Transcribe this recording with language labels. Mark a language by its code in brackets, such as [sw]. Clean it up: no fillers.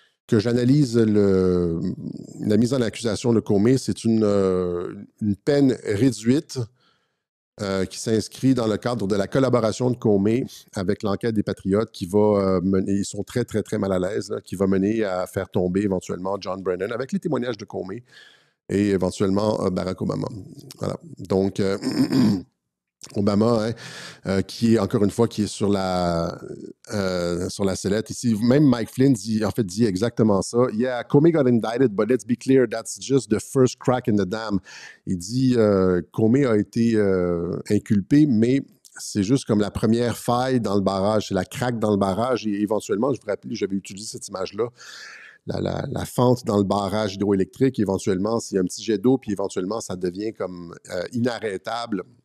[fr] que j'analyse la mise en accusation de Comey, c'est une peine réduite qui s'inscrit dans le cadre de la collaboration de Comey avec l'enquête des Patriotes qui va mener, ils sont très, très, très mal à l'aise, là, qui va mener à faire tomber éventuellement John Brennan avec les témoignages de Comey et éventuellement Barack Obama. Voilà. Donc, Obama, qui est, encore une fois, qui est sur la sellette. Ici, même Mike Flynn dit exactement ça. [en] Yeah, Comey got indicted, but let's be clear, that's just the first crack in the dam. [fr] Il dit, Comey a été inculpé, mais c'est juste comme la première faille dans le barrage, c'est la craque dans le barrage. Et éventuellement, je vous rappelle, j'avais utilisé cette image-là, la fente dans le barrage hydroélectrique. Éventuellement, s'il y a un petit jet d'eau, puis éventuellement, ça devient comme inarrêtable.